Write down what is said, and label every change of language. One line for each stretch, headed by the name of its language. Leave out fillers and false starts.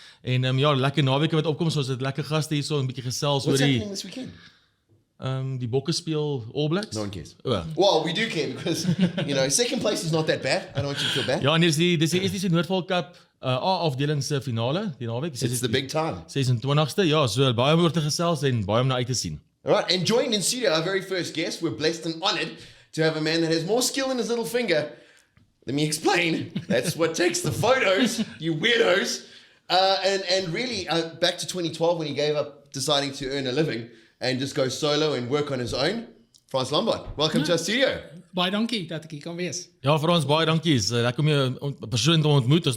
Afrikaans: En ja, lekker naweke wat opkom, so ons het lekker gaste hier so 'n bietjie gesels oor die
English: happening this weekend?
Afrikaans: Die bokke speel All Blacks.
English: No one cares. Oh. Well, we do care because, second place is not that bad. I don't want you to feel bad.
Afrikaans: Ja, en dis die SDC Noordvaal Cup A-afdeling se finale die naweek.
English: It's the big time.
Afrikaans: 26ste. Ja, so baie om oor te gesels en baie om na uit te sien.
English: All right, and joined in studio, our very first guest. We're blessed and honored to have a man that has more skill in his little finger. Let me explain. That's what takes the photos, you weirdos. And really, back to 2012 when he gave up deciding to earn a living and just go solo and work on his own. Frans Lombard, welcome to our studio.
Afrikaans: Baie dankie dat ek hier kan wees. Ja, Frans, baie dankie. Is lekker om jou persoonlik te ontmoet.